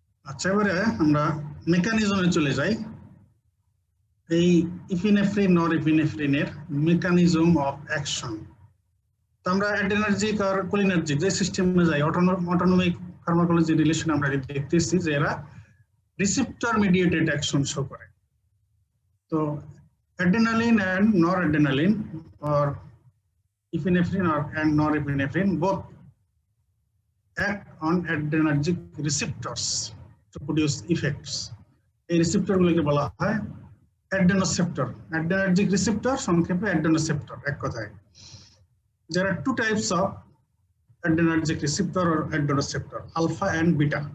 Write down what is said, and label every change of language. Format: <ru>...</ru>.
<bn>আচ্ছা, এবারে আমরা মেকানিজমে চলে যাই। এই ইপিনেফ্রিন নরএপিনেফ্রিনের মেকানিজম অফ অ্যাকশন। তো আমরা অ্যাড্রেনার্জিক আর কোলিনার্জিক যে সিস্টেমে যাই, অটোনমিক ফার্মাকোলজি রিলেশন আমরা দেখতেছি যে এরা রিসেপ্টর মিডিয়েটেড অ্যাকশন শো করে।</bn> <en>তো adrenaline and noradrenaline or epinephrine and norepinephrine both act on adrenergic receptors to produce effects.</en> <bn>এই রিসেপ্টর গুলোকে বলা হয় অ্যাড্রেনোসেপ্টর, অ্যাড্রেনার্জিক রিসেপ্টর সংক্ষেপে অ্যাড্রেনোসেপ্টর এক কথায়।</bn> <en>There are two types of adrenergic receptor or adrenoceptor, alpha and beta.</en>